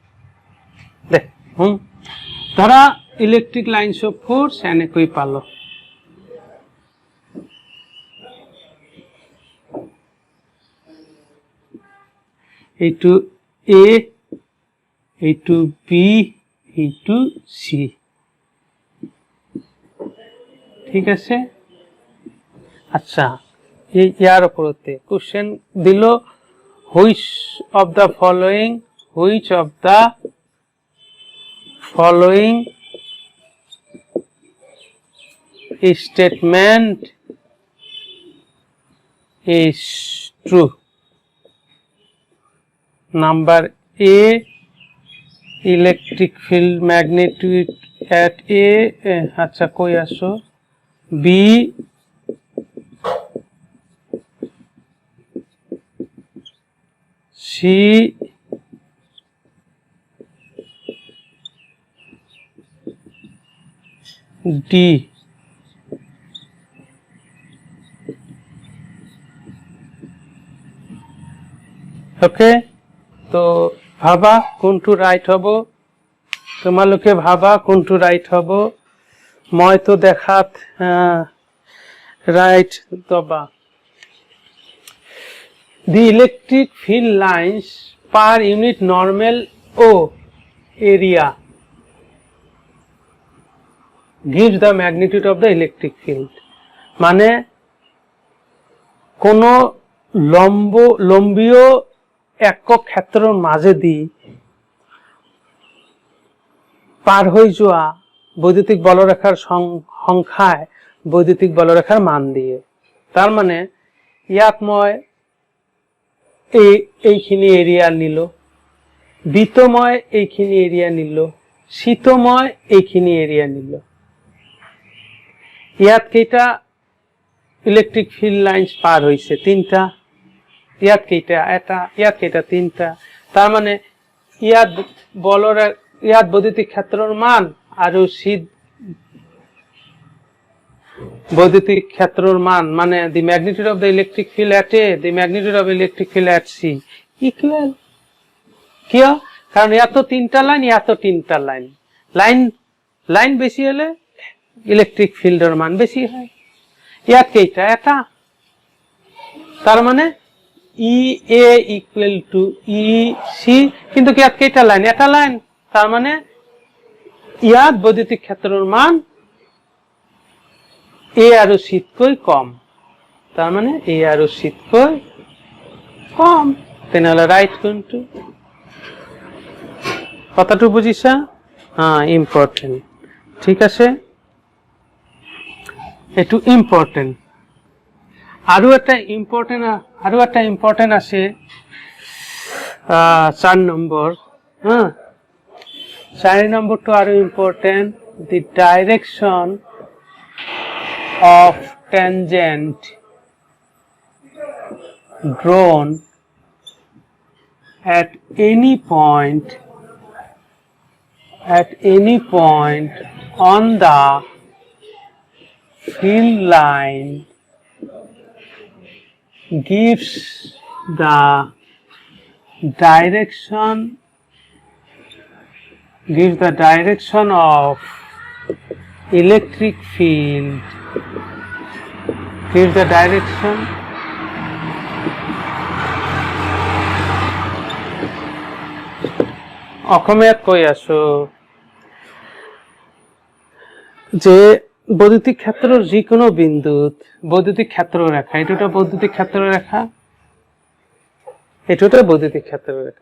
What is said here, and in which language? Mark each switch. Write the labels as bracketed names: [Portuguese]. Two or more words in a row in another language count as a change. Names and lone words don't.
[Assamese] ধৰা [English] electric lines of force [Assamese] এনেকৈ পালো, এইটো এ, এইটো বি, এইটো সি, ঠিক আছে। আচ্ছা, ইয়ার উপরতে কোশ্চেন দিল, [English] which of the following statement is true? Number A, electric field magnitude at A, [Assamese] আচ্ছা কই আসো, B, C, D, ওকে। তো ভাবা কোনটো রাইট হব, তোমালোকে ভাবা কোনটো রাইট হব, মই তো দেখাত রাইট দবা। [English] The electric field lines per unit normal area gives the magnitude of the electric field, [Assamese] মানে কোন লম্বীয় একক ক্ষেত্ৰৰ মাজেদি পাৰ হৈ যোৱা বৈদ্যুতিক বলৰেখাৰ সংখ্যায় বৈদ্যুতিক বলৰেখাৰ মান দিয়ে। তাৰ মানে ইয়াত মই এইখিনি এৰিয়া নিলো, বিটো মই এইখিনি এৰিয়া নিলো, সিটো মই এইখিনি এৰিয়া নিলো। ইয়াত কেইটা [English] electric field lines [Assamese] পার হয়েছে? 3টা। ইয়াত কেইটা? এটা। ইয়াত কেইটা? 3টা। তার মানে ইয়াত বৈদ্যুতিক ক্ষেত্ৰৰ মান আৰু সি বৈদ্যুতিক ক্ষেত্ৰৰ মান, মানে [English] the magnitude of the electric field at A, the magnitude of electric field at C equal। [Assamese] কিয়? কারণ ইয়াত 3টা লাইন, ইয়াত 3টা লাইন, লাইন বেশি হলে [English] electric field [Assamese] মান বেশি হয়। ইয়াত কেইটা? এটা। তার মানে [English] E A equal to E C, [Assamese] কিন্তু ইয়াত কেইটা লাইন? এটা লাইন। তার মানে ইয়াত বৈদ্যুতিক ক্ষেত্রের মান এ আৰু সিতকৈ কম, তার মানে এ আৰু সিতকৈ কম। তেনেহলে রাইট কোনটো? কথাটো বুঝিছা? ইম্পর্টেন্ট, ঠিক আছে, এটু ইম্পর্টেন্ট। আৰু এটা ইম্পর্টেন্ট আছে 4 নম্বৰ। 4 নম্বৰটো আৰু ইম্পর্টেন্ট। [English] the direction of tangent drawn at any point on the field line gives the direction of electric field, gives the direction [Assamese] অসমীয়াত কৈ আছো যে বৈদ্যুতিক ক্ষেত্ৰৰ যিকোনো বিন্দুত বৈদ্যুতিক ক্ষেত্ৰৰেখা, এইটো এটা বৈদ্যুতিক ক্ষেত্ৰৰেখা, এইটো এটা বৈদ্যুতিক ক্ষেত্ৰৰেখা।